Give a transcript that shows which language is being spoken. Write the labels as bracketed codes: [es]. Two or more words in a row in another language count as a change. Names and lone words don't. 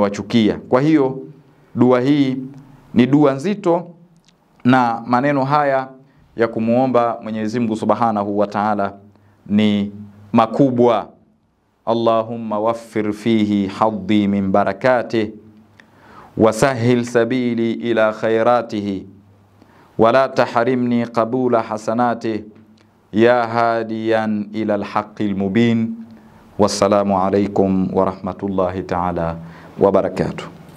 [sw] Kwa hiyo dua hii ni dua nzito Na maneno haya ya kumuomba Mwenyezi Mungu [ar] سبحانه وتعالى [sw] ni makubwa. [ar] اللهم وفر فيه حظي من بركاته وسهل سبيلي إلى خيراته ولا تحرمني قبول حسناته يا هاديا إلى الحق المبين. والسلام عليكم ورحمة الله تعالى وبركاته.